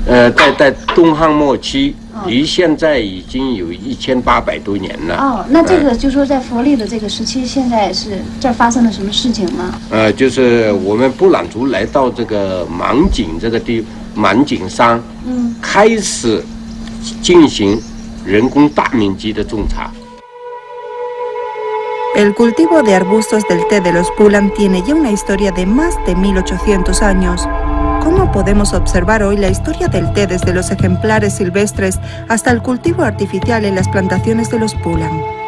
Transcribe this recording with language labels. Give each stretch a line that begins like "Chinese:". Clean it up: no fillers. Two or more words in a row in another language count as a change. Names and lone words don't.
Chinese: 在东汉末期，离现在已经有1800多年了。哦，那这个就说在佛历的这个时期，现在是这儿发生了什么事情吗？就是我们布朗族来到这个芒景这个芒景山，开始进行人工大面积的种茶。
Spanish: El cultivo de arbustos del té de los Pulang tiene ya una historia de más de 1800 años. ¿Cómo podemos observar hoy la historia del té desde los ejemplares silvestres hasta el cultivo artificial en las plantaciones de los Pulang?